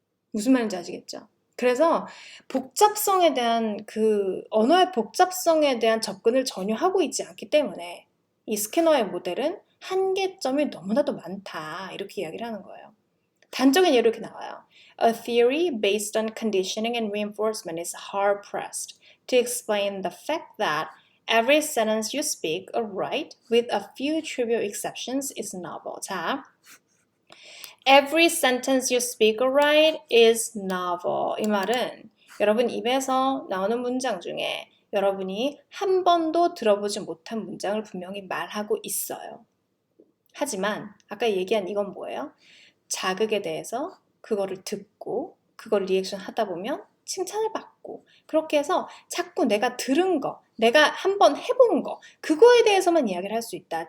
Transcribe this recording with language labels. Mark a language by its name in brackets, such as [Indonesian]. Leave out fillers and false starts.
[Korean] 무슨 말인지 아시겠죠? 그래서 복잡성에 대한 언어의 복잡성에 대한 접근을 전혀 하고 있지 않기 때문에 이 스키너의 모델은 한계점이 너무나도 많다. 이렇게 이야기를 하는 거예요. 단적인 예로 이렇게 나와요. [English] A theory based on conditioning and reinforcement is hard-pressed to explain the fact that every sentence you speak or write, with a few trivial exceptions, is novel. 자, every sentence you speak or write is novel. [Korean] 이 말은 여러분 입에서 나오는 문장 중에 여러분이 한 번도 들어보지 못한 문장을 분명히 말하고 있어요. 하지만 아까 얘기한 이건 뭐예요? 자극에 대해서 그거를 듣고 그걸 리액션 하다 보면 칭찬을 받고 그렇게 해서 자꾸 내가 들은 거, 내가 한번 해본 거 그거에 대해서만 이야기를 할 수 있다.